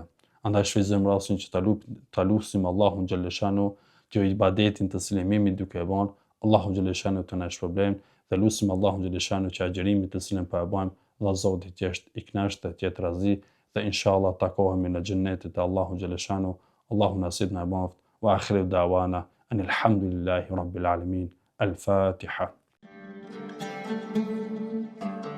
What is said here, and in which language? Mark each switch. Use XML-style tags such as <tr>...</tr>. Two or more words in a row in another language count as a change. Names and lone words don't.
<sq>Andaj shfrytëzojmë rastin që ta lutim Allahun xhalleshanu që ibadetin të cilin jemi duke e bën, Allahu xhalleshanu të na shpërblen dhe lutim Allahun xhalleshanu që agjërimin të cilin po e bëjmë, Allah Zoti të jetë i kënaqur, të jetë razi dhe inshallah takohemi në xhennetin e Allahut xhalleshanu. Allahu nasib na baft</sq> <ar>وآخر دعوانا أن الحمد لله رب العالمين.</ar> <sq>Al-Fatiha.</sq>